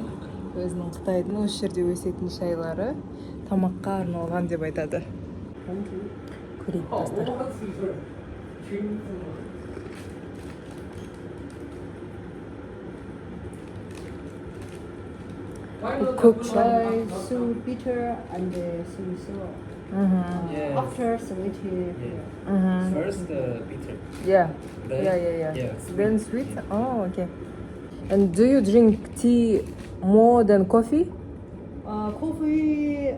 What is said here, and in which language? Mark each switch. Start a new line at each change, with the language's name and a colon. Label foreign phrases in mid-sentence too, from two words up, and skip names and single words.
Kazakh: Өзінің Қытайдың осы жерде өсетін шайлары тамаққа арналған деп айтады. Көрейік, достар. Көк шай.
English: So bitter and sweet sour. After sweet. First, bitter. Yeah. Then- Yeah. yeah. Then sweet. Oh, okay. And do you drink tea more than coffee? Coffee,